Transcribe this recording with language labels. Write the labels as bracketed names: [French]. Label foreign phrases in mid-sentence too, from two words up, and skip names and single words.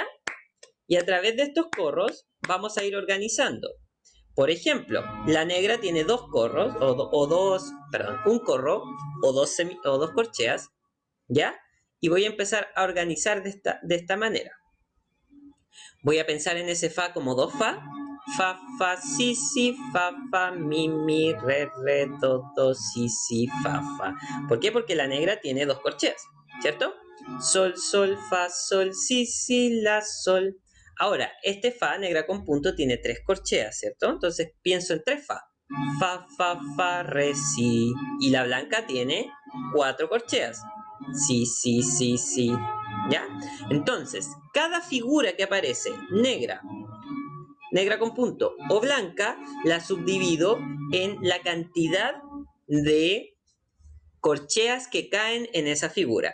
[Spanish] Y a través de estos corros vamos a ir organizando. Por ejemplo, la negra tiene dos corros, un corro o dos corcheas, ¿ya? Y voy a empezar a organizar de esta manera. Voy a pensar en ese fa como dos fa. Fa, fa, si, si, fa, mi, mi, re, do, si, si, fa. ¿Por qué? Porque la negra tiene dos corcheas, ¿cierto? Sol, sol, fa, sol, si, si, la, sol. Ahora, este fa negra con punto tiene tres corcheas, ¿cierto? Entonces pienso en tres fa. Fa, re, si. Y la blanca tiene cuatro corcheas. Si, si, si, si. ¿Ya? Entonces, cada figura que aparece negra con punto o blanca, la subdivido en la cantidad de corcheas que caen en esa figura.